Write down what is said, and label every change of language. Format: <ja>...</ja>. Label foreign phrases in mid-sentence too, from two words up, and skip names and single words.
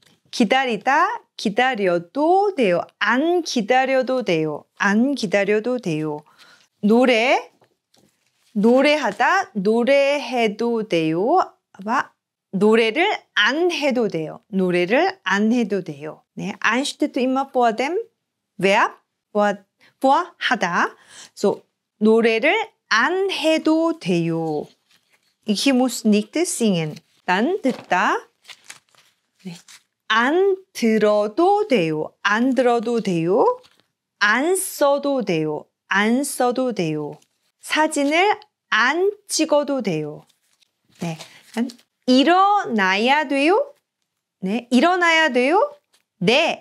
<ko>기다려도 돼요. 안 기다려도 돼요. 안 기다려도 돼요. 노래하다, 노래해도 돼요. 노래를 안 해도 돼요. 노래를 안 해도 돼요. 네,</ko> <de>an steht immer vor dem Verb, vor 하다.</de> <ko>So, 노래를 안 해도 돼요.</ko> <de>Ich muss nicht singen.</de> <ko>난 듣다. 네. 안 들어도 돼요. 안 들어도 돼요. 안 써도 돼요. 안 써도 돼요. 사진을 안 찍어도 돼요. 네. 일어나야 돼요? 네. 일어나야 돼요? 네.</ko>